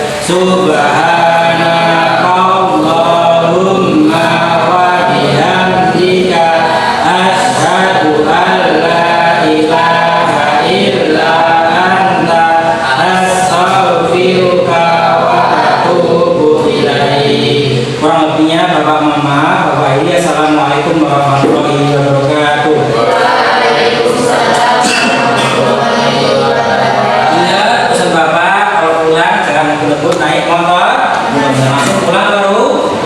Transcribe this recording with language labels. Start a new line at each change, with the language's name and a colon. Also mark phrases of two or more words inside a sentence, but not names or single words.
Arabic: سبحانك اللهم وبحمدك أشهد أن لا إله إلا أنت أستغفرك وأتوب إليك.
Indonesian: Kurang lebihnya Bapak Mama, Bapak Ili,
Arabic: السلام عليكم ورحمة الله وبركاته.
Indonesian: Ingat pesan Bapak, kalau pulang jangan ngebut naik motor, langsung pulang baru